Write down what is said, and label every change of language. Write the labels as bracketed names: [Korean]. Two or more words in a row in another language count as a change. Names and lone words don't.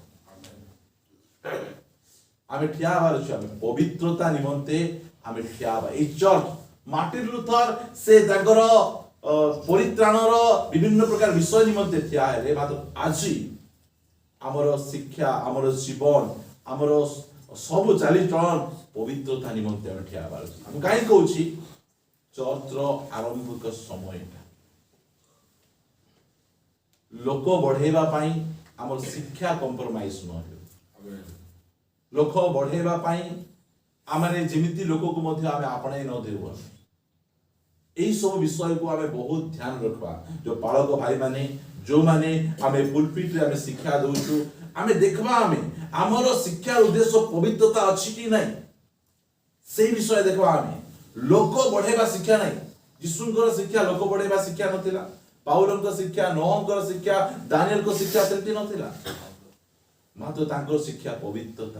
[Odia] ଆମେ ଠିଆ ହେବାର ଅଛି ଆମେ ପବିତ୍ରତା ନିମନ୍ତେ ଆମେ ଠିଆ ହେବା ଏଇ ଚର୍ଚ୍ଚ ମାର୍ଟିନ ଲୁଥର ସେ ତାଙ୍କର ପରିତ୍ରାଣର ବିଭିନ୍ନ ପ୍ରକାର ବିଷୟ ନିମନ୍ତେ ଠିଆ ହେଲେ ମାତ୍ର ଆଜି ଆମର ଶିକ୍ଷା ଆମର ଜୀବନ ଆମର ସବୁ ଚାଲିଚଳନ ପବିତ୍ରତା ନିମନ୍ତେ ଆମେ ଠିଆ ହେବାର ଅଛି ମୁଁ କାହିଁକି କହୁଛି ଚର୍ଚ୍ଚର ଆରମ୍ଭିକ ସମୟଟା ଲୋକ ବଢେଇବା ପାଇଁ ଆମର ଶିକ୍ଷା କମ୍ପ୍ରମାଇଜ ନ ହେଉ ଲୋକ ବଢେଇବା ପାଇଁ ଆମେ ଯେମିତି ଲୋକକୁ ମଧ୍ୟ ଆମେ ଆପଣାଇ ନ ଦେଉ ଏଇ ସବ ବିଷୟକୁ ଆମେ ବହୁତ ଧ୍ୟାନ ରଖିବା ଯୋଉ ପାଳକ ଭାଇମାନେ ଯୋଉମାନେ ଆମେ ପୁଲପିଟରେ ଆମେ ଶିକ୍ଷା ଦଉଛୁ ଆମେ ଦେଖିବା ଆମେ ଆମର ଶିକ୍ଷାର ଉଦ୍ଦେଶ୍ୟ ପବିତ୍ରତା ଅଛି କି ନାହିଁ ସେଇ ବିଷୟ ଦେଖିବା ଆମେ ଲୋକ ବଢେଇବା ଶିକ୍ଷା ନାହିଁ ଯୀଶୁଙ୍କର ଶିକ୍ଷା ଲୋକ ବଢେଇବା ଶିକ୍ଷା ନଥିଲା ପାଉଲଙ୍କ ଶିକ୍ଷା ନୋହଙ୍କର ଶିକ୍ଷା ଦାନିଏଲଙ୍କ ଶିକ୍ଷା ସେମିତି ନଥିଲା ମାତ୍ର ତାଙ୍କର ଶିକ୍ଷା ପବିତ୍ରତା